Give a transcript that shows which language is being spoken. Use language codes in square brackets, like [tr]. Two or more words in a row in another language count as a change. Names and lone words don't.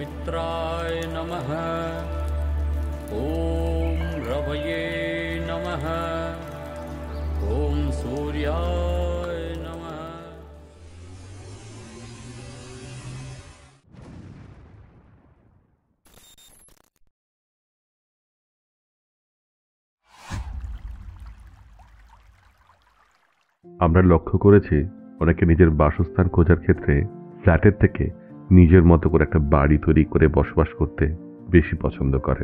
[sa] नक्षत्राय नमः। ॐ रवये नमः। ॐ सूर्याय नमः। [bn] আমরা লক্ষ্য করেছি অনেকে নিজের বাসস্থান খোঁজার ক্ষেত্রে ফ্ল্যাটের থেকে নিজের মতো করে একটা বাড়ি তৈরি করে বসবাস করতে বেশি পছন্দ করেন।